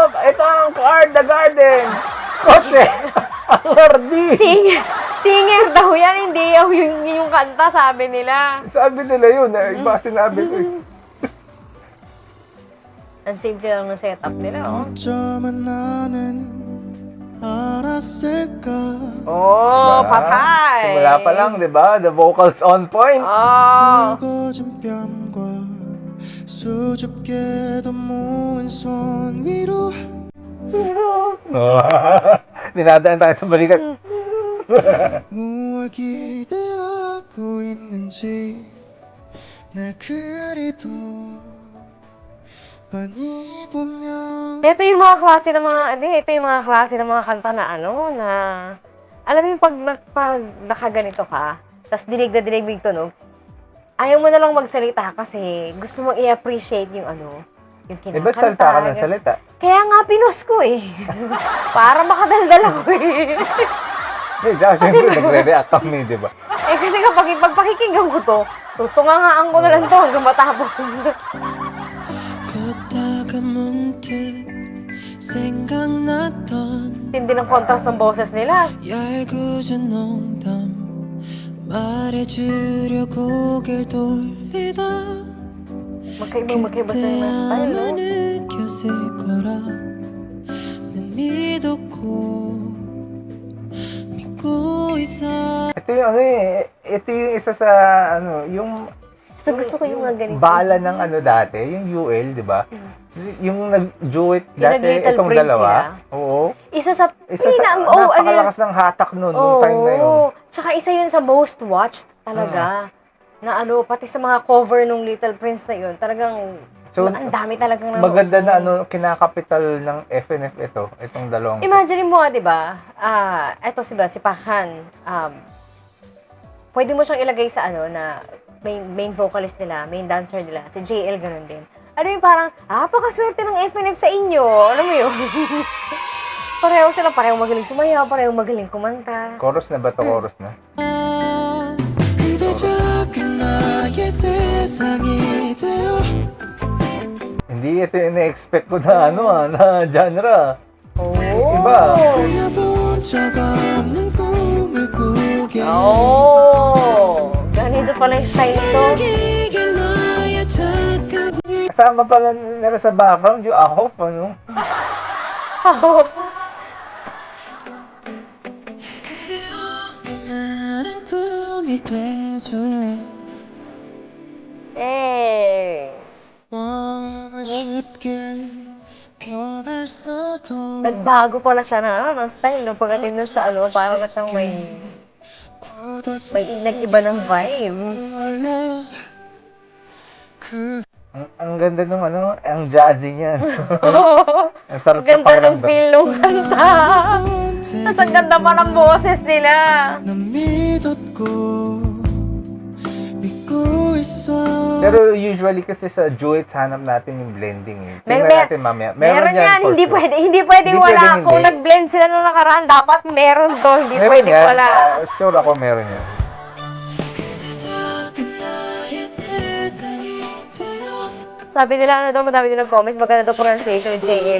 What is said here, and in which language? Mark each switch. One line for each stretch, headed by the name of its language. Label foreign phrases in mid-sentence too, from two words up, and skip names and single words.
Filipino: ito ang Art the Garden. Kotse, ang Hardy. Singer daw yan, hindi yung kanta, sabi nila. Sabi nila yun, iba sinabi ko. Ang simple lang ng setup nila, oh.
Korean: 어쩌면 나는 알았을까 Oh,
Filipino: Diba? patay. Simula pa lang, di ba?
English: The vocals on point. Oh.
Korean: 굵어진 뺨과 수줍게도 모은 손 위로
Filipino: Dinadaan tayo sa balikat.
Korean: 뭘 기대하고 있는지 날 그리도 많이 보면
Filipino: Ito yung mga klase ng mga, ito yung mga klase ng mga kanta na na, alam mo yung pag nakaganito ka, tapos dinig na dinig mo yung tunog, ayaw mo na lang magsalita kasi gusto mong i-appreciate yung yung kinakanta. Ba't salita ka ng salita? Kaya nga pinost ko eh. Para makadaldal ako eh. Tsaka syempre nagre-react kami, di ba? Kasi kapag pagpakikinggan ko to, tutungangaan ko na lang to hanggang matapos.
Korean: 걷다가 문득 생각났던
Filipino: Tindi ng contrast ng boses nila.
Korean: 얄궂은 농담 말해주려 고개를 돌리다
Filipino: Magkaiba sa yung style, no?
Korean: 느꼈을 거라 난 믿고 있어
Filipino: Ito yung ito yung isa sa yung So, gusto ko yung mga ganito. bala ng dati, yung UL, di ba? Yung nag-duet Yung dati, nag-Little itong Prince dalawa. sila. Oo. Isa sa Napakalakas ng hatak nun, nung time na yun. Tsaka isa yun sa
English: most watched
Filipino: talaga. Na pati sa mga cover nung Little Prince na yun, talagang So, ang dami talagang maganda na kinakapital ng FNF itong dalawang. Imagine mo di ba? Eto si Pakhan. Pwede mo siyang ilagay sa na
English: main vocalist
Filipino: nila,
English: main dancer
Filipino: nila, si JL ganun din. Yung parang, pakaswerte ng FNF sa inyo. Alam mo yun? pareho magaling sumayaw, pareho magaling kumanta. Chorus na ba to? Chorus na?
Korean: 그대 작은 나의 세상이 되어
Filipino: Hindi ito yung na-expect ko na na genre. Oh. Iba.
Korean: 들려본 적 없는 꿈을 꾸게 Oh.
Filipino: Ganito pala yung style ito.
Korean: 이게 나의 착각
Filipino: Kasama pala nila sa background yung Ahof,
Korean: 나는 꿈이 돼줄래 Eh. 쉽게 변할 수도
Filipino: Nagbago pala siya ng style. No? Pagdating dun sa parang siyang may nag-iba ng vibe.
Korean: 원래 그
Filipino: Ang ganda nung ang jazzy niya. Ang sarap sa Ganda ng pakiramdam. feel nung kanta. Tapos ang ganda pa ng boses nila.
Korean: 난 믿었고 믿고 있어
Filipino: Pero usually kasi sa duets hanap natin yung blending eh. Tingnan Mer- natin mamaya. Meron yan.
English: for
Filipino: Hindi
English: sure.
Filipino: pwede Hindi wala. pwedeng Kung hindi. nag-blend sila nung nakaraan, dapat meron to. Hindi Meron pwede yan. wala. Sure ako meron yan. Sabi nila, madami din nag-comments, maganda daw pronunciation ni JL.